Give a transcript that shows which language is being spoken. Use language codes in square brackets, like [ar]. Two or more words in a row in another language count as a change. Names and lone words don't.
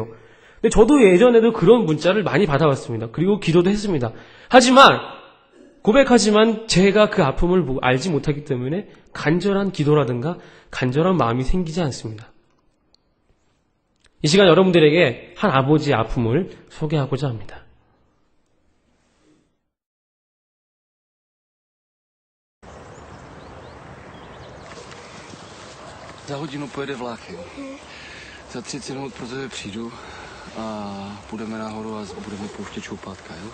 [ko] 근데 저도 예전에도 그런 문자를 많이 받아왔습니다. 그리고 기도도 했습니다. 고백하지만 제가 그 아픔을 알지 못하기 때문에 간절한 기도라든가 간절한 마음이 생기지 않습니다. 이 시간 여러분들에게 한 아버지의 아픔을 소개하고자 합니다. [cs] Za hodinu pojede vlak, jo. Za 30 minut pro tebe přijdu a půjdeme nahoru a budeme pouštět šoupátka, jo.